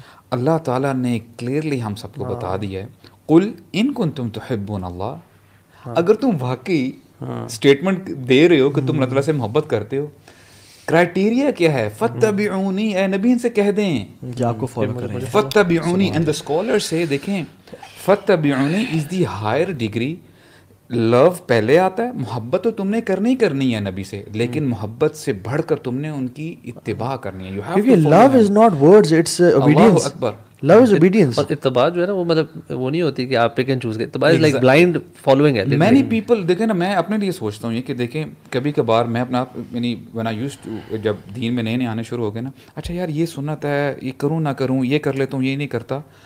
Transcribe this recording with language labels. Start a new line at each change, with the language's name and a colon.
Urdu: اللہ تعالیٰ نے کلیئرلی ہم سب کو بتا دیا ہے,
Arabic: قل ان کنتم تحبون اللہ,
Urdu: اگر تم واقعی اسٹیٹمنٹ دے رہے ہو کہ تم اللہ تعالیٰ سے محبت کرتے ہو, کرائٹیریا کیا ہے؟
Arabic: فتبعونی,
Urdu: اے نبی ان سے کہہ دیں کہ آپ کو فالو کریں.
Arabic: فتبعونی,
English: and the scholars
Urdu: سے دیکھیں
English: فتبعونی is the higher degree.
Urdu: لو پہلے آتا ہے, محبت تو تم نے کرنی کرنی ہے نبی سے, لیکن محبت سے بڑھ کر تم نے ان کی اتباع کرنی ہے. کیونکہ
English: love is not words, it's obedience. Love is obedience.
Urdu: اور اتباع جو ہے نا وہ مطلب وہ نہیں ہوتی کہ آپ
English: pick and choose
Urdu: کریں, اتباع
English: is like blind following
Urdu: ہے. مینی پیپل دیکھیں نا, میں اپنے لیے سوچتا ہوں یہ کہ دیکھیں کبھی کبھار میں اپنا یعنی
English: when I used to,
Urdu: جب دین میں نئے نئے آنے شروع ہو گئے نا, اچھا یار یہ سنت ہے, یہ کروں نہ کروں, یہ کر لیتا ہوں, یہ نہیں کرتا.